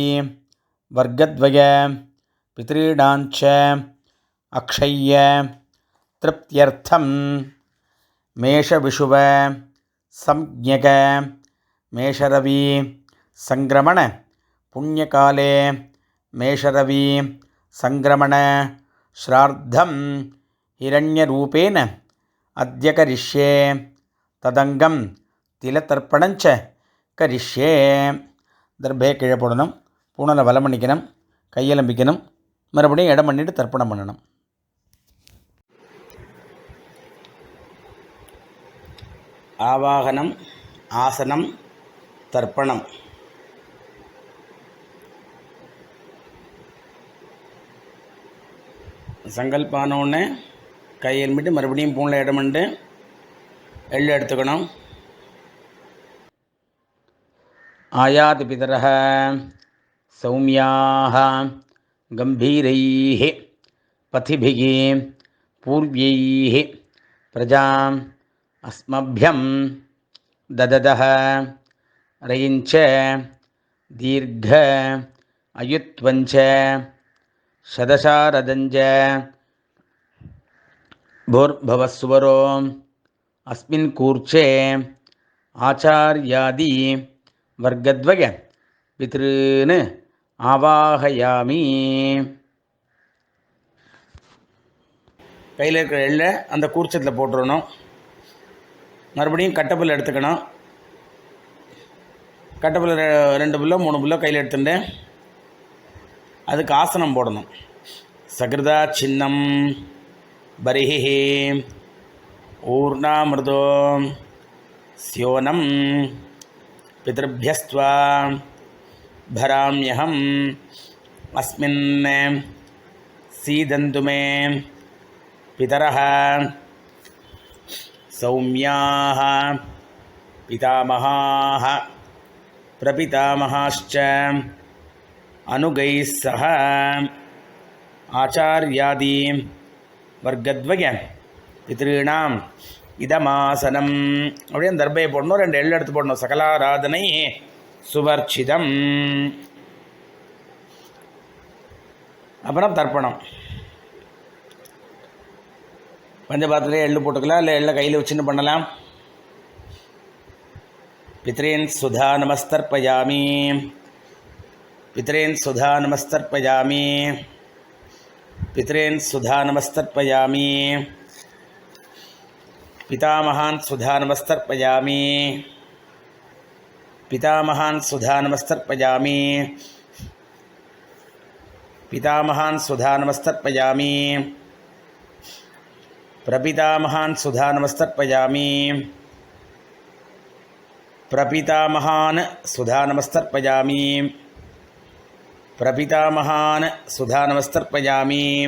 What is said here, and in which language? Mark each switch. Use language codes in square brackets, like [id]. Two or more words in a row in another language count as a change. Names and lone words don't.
[sa] वर्गद्वय पितॄणाञ्च अक्षय्य तृप्त्यर्थं मेषविषुव संज्ञक मेषरवि संक्रमण पुण्यकाले मेषरवि संक्रमण श्राद्धं हिरण्यरूपेण अद्य करिष्ये तदंगम तिलतर्पणञ्च करिष्ये. [ta] தர்பே கீழே போடணும், பூனலை வலம் பண்ணிக்கணும், கையெலம்பிக்கணும், மறுபடியும் இடம் பண்ணிட்டு தர்ப்பணம் பண்ணணும். ஆவாகனம், ஆசனம், தர்ப்பணம். சங்கல்பானோன்னு கையெலும்பிட்டு மறுபடியும் பூனில் இடம் பண்ணிட்டு எள்ளு எடுத்துக்கணும். [sa] आयाति पितरः सौम्याः गम्भीरैः पथिभिः पूर्व्यैः प्रजाम् अस्मभ्यं दददः रयिञ्च दीर्घ अयुत्वञ्च शदशारदञ्च भूर्भवस्वरो अस्मिन् कूर्चे आचार्यादि वर्गद्वय पितॄन् आवाहयामि. [ta] கையில் இருக்கிற எள்ளை அந்த கூர்ச்சத்தில் போட்டுடணும். மறுபடியும் கட்டப்புல் எடுத்துக்கணும். கட்டப்புல் 2 புல்லோ 3 புல்லோ கையில் எடுத்துட்டு அதுக்கு ஆசனம் போடணும். [sa] सकृदा छिन्नं बर्हिः ऊर्णाम्रदः स्योनम् पितृभ्यस्त्वा भराम्यहम् अस्मिन् सीदन्तु मे पितरः सौम्याः पितामहाः प्रपितामहाश्च अनुगैः सह आचार्यादि वर्गद्वय पितॄणाम् இதமாசனம். [ta] அப்படியே அந்த தர்பையை போடணும், 2 எள்ளு எடுத்து போடணும். சகலாராதனை சுவர்ச்சிதம். அப்புறம் தர்ப்பணம். பஞ்சபாத்திரத்திலே எள்ளு போட்டுக்கலாம், இல்லை எள்ளை கையில் வச்சுன்னு பண்ணலாம். [sa] पितॄन् स्वधा नमस्तर्पयामि पितॄन् स्वधा नमस्तर्पयामि पितॄन् स्वधा नमस्तर्पयामि पितामहान् सुधा नमस्तर्पयामि पितामहान् सुधा नमस्तर्पयामि पितामहान् सुधा नमस्तर्पयामि प्रपितामहान् सुधा नमस्तर्पयामि प्रपितामहान् सुधा नमस्तर्पयामि प्रपितामहान् सुधा नमस्तर्पयामि.